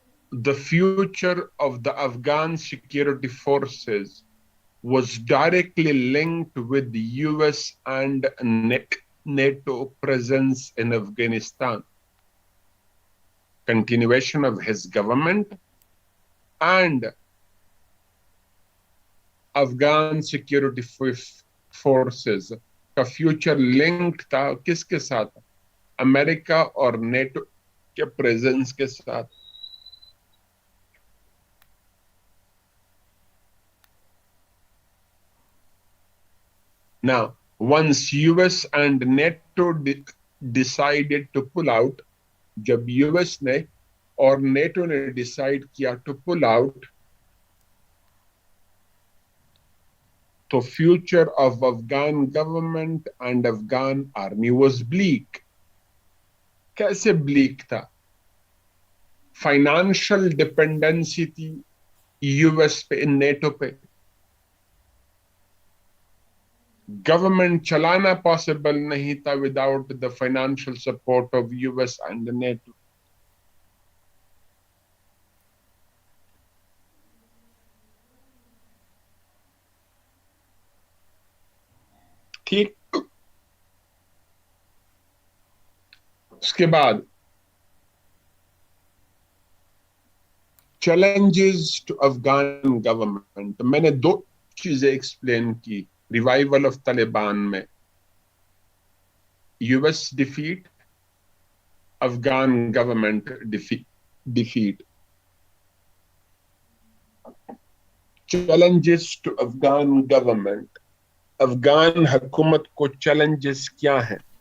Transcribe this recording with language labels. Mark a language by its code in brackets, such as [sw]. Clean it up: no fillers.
[en] the future of the Afghan security forces was directly linked with the US and NATO presence in Afghanistan. Continuation of his government and Afghan security forces [hi] का future linked था किसके साथ? America और NATO के presence के साथ. [en] Now, once US and NATO decided to pull out, [hi] जब US ने और NATO ने डिसाइड किया [en] to pull out, तो future of Afghan government and Afghan army was bleak. [hi] कैसे bleak था? फाइनेंशियल डिपेंडेंसी थी यूएस पे, नेटो पे. गवर्नमेंट चलाना पॉसिबल नहीं था [en] Without the financial support of US and NATO. [hi] ठीक. उसके बाद [en] challenges to Afghan government. [hi] मैंने दो चीजें एक्सप्लेन की रिवाइवल ऑफ तालिबान में. [en] US defeat, Afghan government defeat. Challenges to Afghan government. [hi] Afghan हुकूमत को चैलेंजेस क्या है?